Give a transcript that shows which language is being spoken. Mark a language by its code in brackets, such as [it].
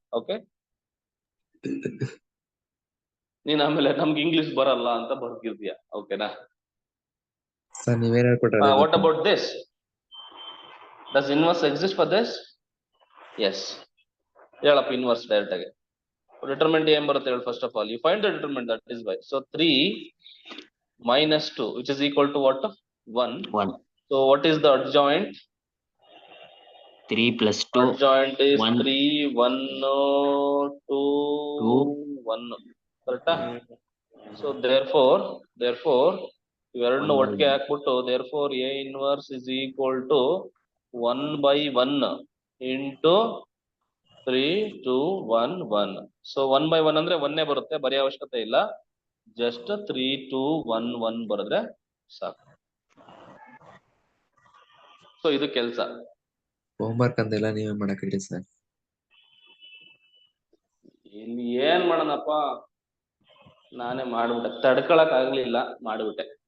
[kn] Okay, ನೀನ್ ಆಮೇಲೆ ನಮ್ಗೆ ಇಂಗ್ಲಿಷ್ ಬರಲ್ಲ ಅಂತ ಬರ್ತಿದ್ಯಾ. ಓಕೆನಾ? ಸರ್ ನೀವೇನ್ ಹೇಳ್ಕೊಟ್ರೆ? [en] What about this? Does inverse exist for this? Yes. [kn] ಹೇಳಪ್ಪ ಇನ್ವರ್ಸ್ ಡೈರೆಕ್ಟ್ ಆಗಿ. ಡಿಟರ್ಮಿನೆಂಟ್ ಏನ್ ಬರುತ್ತೆ ಹೇಳಿ? [en] First of all you find the determinant, that is by. So 3 minus 2 which is equal to what? 1. So what is the adjoint? 3 plus 2. Adjoint is 1. 3 1 2 1. Correct? So therefore [kn] ಇವೆರಡನ್ನು ಒಟ್ಟಿಗೆ ಹಾಕ್ಬಿಟ್ಟು [en] therefore A inverse is equal to 1/1 into 3 2 1 1. [kn] So 1/1 ಅಂದ್ರೆ 1 ಬರುತ್ತೆ, ಬರೆಯೋ ಅವಶ್ಯಕತೆ ಇಲ್ಲ, just 3 2 1 1 ಬರೆದ್ರೆ ಸಾಕು. ಸೊ ಇದು ಕೆಲಸ. ಹೋಮ್ವರ್ಕ್ ಅಂದೆಲ್ಲ ನೀವೇ ಮಾಡಕ್ ಹೇಳಿ ಸರ್. ಇಲ್ಲಿ ಏನ್ ಮಾಡೋಣಪ್ಪ, ನಾನೇ ಮಾಡ್ಬಿಟ್ಟೆ, ತಡ್ಕೊಳಕ್ ಆಗ್ಲಿಲ್ಲ, ಮಾಡ್ಬಿಟ್ಟೆ.